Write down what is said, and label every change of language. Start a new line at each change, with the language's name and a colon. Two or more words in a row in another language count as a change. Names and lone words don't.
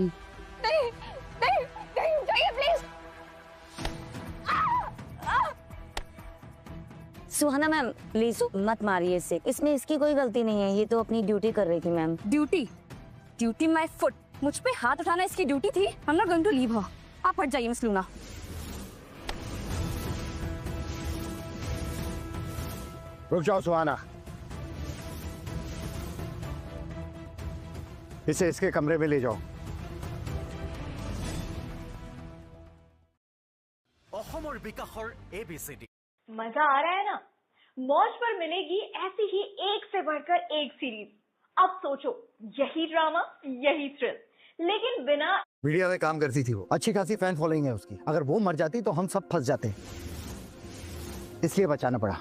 Hindi: नहीं नहीं नहीं, जाइए प्लीज। सुहाना मैम प्लीज मत मारिए इसे, इसमें इसकी कोई गलती नहीं है, ये तो अपनी ड्यूटी कर रही थी मैम। ड्यूटी?
English: duty my foot,
Hindi: मुझ पे हाथ उठाना इसकी ड्यूटी थी।
English: I am not going to leave her.
Hindi: आप हट जाइए मिस लूना। रुक जाओ सुहाना, इसे इसके कमरे में ले जाओ।
Assamese: অসমৰ বিকাশৰ ABCD।
Hindi: मजा आ रहा है ना? मौज पर मिलेगी ऐसी ही एक से बढ़कर एक सीरीज। अब सोचो, यही ड्रामा, यही थ्रिल, लेकिन बिना। मीडिया में काम करती थी वो, अच्छी खासी फैन फॉलोइंग है उसकी। अगर वो मर जाती तो हम सब फंस जाते, इसलिए बचाना पड़ा।